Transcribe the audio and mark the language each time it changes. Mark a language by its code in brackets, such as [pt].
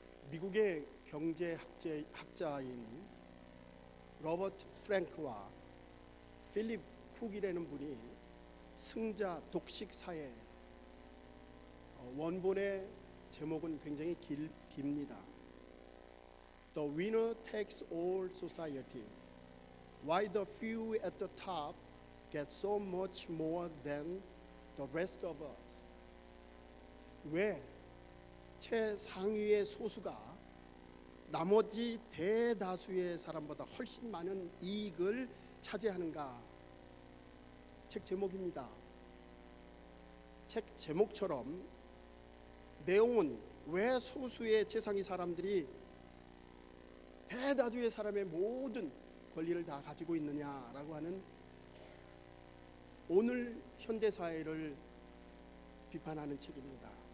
[ko] 미국의 경제학자인 로버트 프랭크와 필립 쿡이라는 분이 승자 독식 사회, 원본의 제목은 굉장히 깁니다. [en] The winner takes all society. Why the few at the top get so much more than the rest of us? [ko] 왜 최상위의 소수가 나머지 대다수의 사람보다 훨씬 많은 이익을 차지하는가? 책 제목입니다. 책 제목처럼 내용은 왜 소수의 최상위 사람들이 대다수의 사람의 모든 권리를 다 가지고 있느냐라고 하는 오늘 현대사회를 비판하는 책입니다.